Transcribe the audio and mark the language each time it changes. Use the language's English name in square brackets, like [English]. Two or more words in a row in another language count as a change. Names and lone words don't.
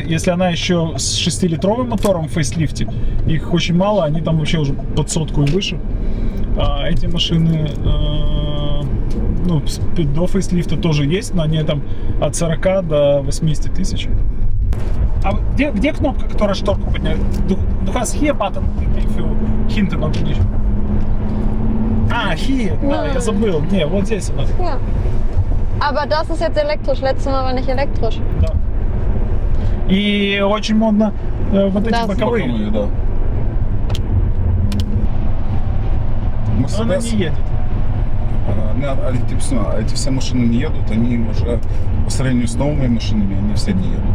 [Russian] Если она еще с 6-литровым мотором в фейслифте, их очень мало, они там вообще уже под сотку и выше. А эти машины ну, до фейслифта тоже есть, но они там от 40 до 80 тысяч. А где кнопка, которая шторку подняет? [German] Du hast hier button für hinten und nicht. А, hier. [Russian] Да, я забыл. Не, вот здесь она. [German] Ja. Aber das ist jetzt elektrisch. Letztes Mal war nicht elektrisch. [Russian] Да. И очень модно вот эти Да. боковые. Боковые, да. Но она Mercedes, не едет. эти все машины не едут, они уже по сравнению с новыми машинами, они все не едут.